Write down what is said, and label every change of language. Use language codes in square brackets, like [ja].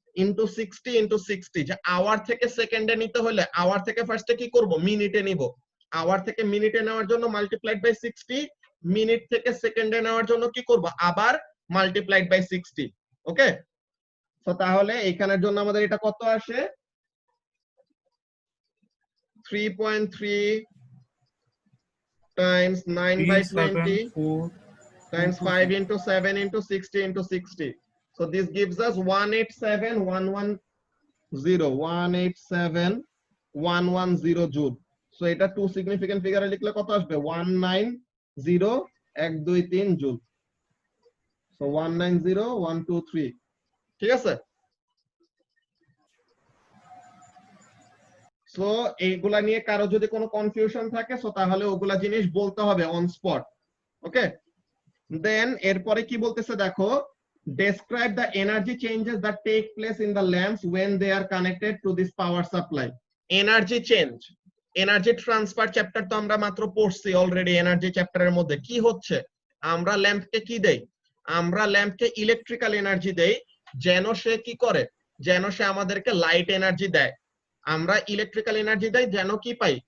[bn] Into 60 into 60। যে hour থেকে সেকেন্ডে নিতে হলে আওয়ার থেকে ফার্স্টে কি করব? মিনিটে নিব। আওয়ার থেকে মিনিটে নেওয়ার জন্য মাল্টিপ্লাইড বাই 60, মিনিট থেকে সেকেন্ডে নেওয়ার জন্য কি করব? আবার মাল্টিপ্লাইড বাই 60। ওকে, তো তাহলে এখানের জন্য আমাদের এটা কত আসে? [en] 3.3 times 9/20 times 5 into 7 into 60 into 60. So this gives us 187,110 joule. [bn] So এটা টু সিগনিফিকেন্ট ফিগারে লিখলে কত আসবে? 190,123 জুল। So 190,123, ঠিক আছে? সো এইগুলা নিয়ে কারো যদি কোনো কনফিউশন থাকে, সো তাহলে ওগুলা জিনিস বলতে হবে অন স্পট। ওকে, দেন এরপরে কি বলতেছে দেখো, [en] describe the energy changes that take place in the lamps when they are connected to this power supply. [bn] Energy change, energy transfer chapter তো আমরা মাত্র পড়ছি অলরেডি। এনার্জি চ্যাপ্টারের মধ্যে কি হচ্ছে? আমরা ল্যাম্পকে কি দেই? আমরা ল্যাম্পকে ইলেকট্রিক্যাল এনার্জি দেই, যেন সে কি করে? যেন সে আমাদেরকে লাইট এনার্জি দেয়। আমরা ইলেকট্রিক্যাল এনার্জি দেই যেন কি পাই?